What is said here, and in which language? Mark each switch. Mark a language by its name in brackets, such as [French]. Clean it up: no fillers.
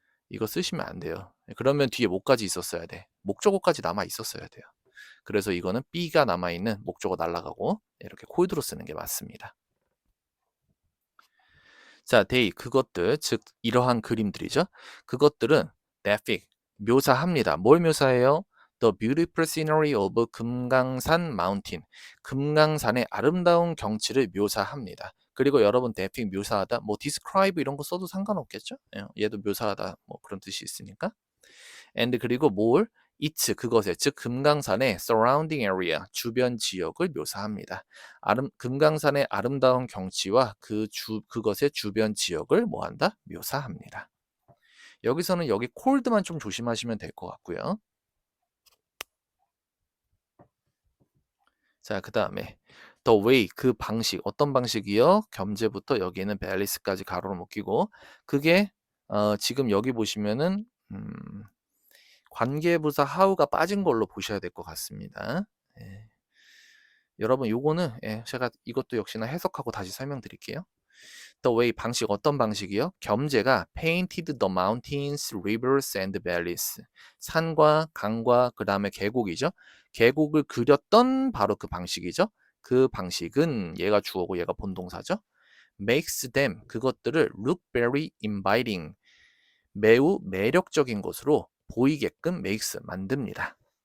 [Korean] 이거 쓰시면 안 돼요. 그러면 뒤에 뭐까지 있었어야 돼? 목적어까지 남아 있었어야 돼요. 그래서 이거는 B가 남아있는 목적어 날라가고 이렇게 콜드로 쓰는 게 맞습니다. 자, [English] they [Korean] 그것들 즉 이러한 그림들이죠. 그것들은 [English] that fig [Korean] 묘사합니다. 뭘 묘사해요? [English] The beautiful scenery of 금강산 mountain. [Korean] 금강산의 아름다운 경치를 묘사합니다. 그리고 여러분 대핑 묘사하다 뭐 describe 이런 거 써도 상관없겠죠? 예, 얘도 묘사하다 뭐 그런 뜻이 있으니까. and 그리고 뭘? [English] its [Korean] 그것의 즉 금강산의 [English] surrounding area [Korean] 주변 지역을 묘사합니다. 금강산의 아름다운 경치와 그것의 주변 지역을 뭐한다? 묘사합니다. 여기서는 여기 cold만 좀 조심하시면 될 것 같고요. 자, 그 다음에 [English] the way [Korean] 그 방식 어떤 방식이요? 겸제부터 여기는 밸리스까지 가로로 묶이고 그게 지금 여기 보시면은 관계부사 how가 빠진 걸로 보셔야 될 것 같습니다. 예. 여러분 요거는 예, 제가 이것도 역시나 해석하고 다시 설명드릴게요. [English] The way [Korean] 방식 어떤 방식이요? [English] 겸제가 painted the mountains, rivers and valleys. [Korean] 산과 강과 그 다음에 계곡이죠. 계곡을 그렸던 바로 그 방식이죠. 그 방식은 얘가 주어고 얘가 본동사죠. [English] makes them [Korean] 그것들을 [English] look very inviting [Korean] 매우 매력적인 것으로 보이게끔 makes 만듭니다.